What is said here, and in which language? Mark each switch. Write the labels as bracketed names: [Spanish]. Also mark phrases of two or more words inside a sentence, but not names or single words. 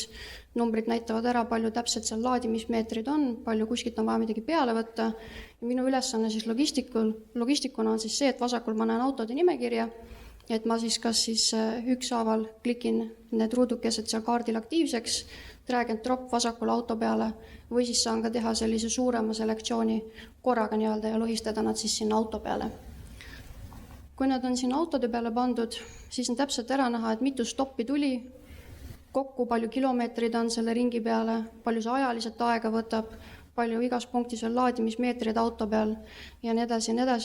[Estonian] Numbrid näitavad ära, palju täpselt seal laadimismeetrid on, palju kuskilt on vaja midagi peale võtta. Ja minu ülesanne siis logistikuna on siis see, et vasakul ma näen autode nimekirja, et ma siis kas siis ükshaaval klikin need ruudukesed seal kaardil aktiivseks, [English] drag and drop [Estonian] vasakul auto peale või siis saan ka teha sellise suurema selektsiooni korraga ja lohistada nad siis sinna auto peale. Kui nad on siin autode peale pandud, siis on täpselt ära näha, et mitu stoppi tuli, kokku palju kilomeetrid on selle ringi peale, palju see ajaliselt aega võtab, palju igas punktis on laadimismeetrid auto peal ja nii edasi.